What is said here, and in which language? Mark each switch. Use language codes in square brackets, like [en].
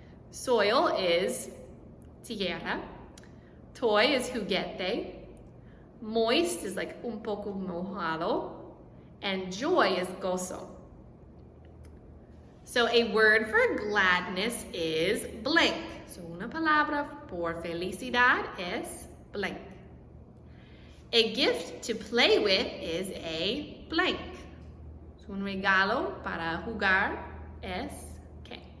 [en] Soil is tierra, toy is juguete, moist is like un poco mojado, and joy is gozo. So a word for gladness is blank. [es] So una palabra por felicidad es blank. [en] A gift to play with is a blank. [es] So un regalo para jugar es qué.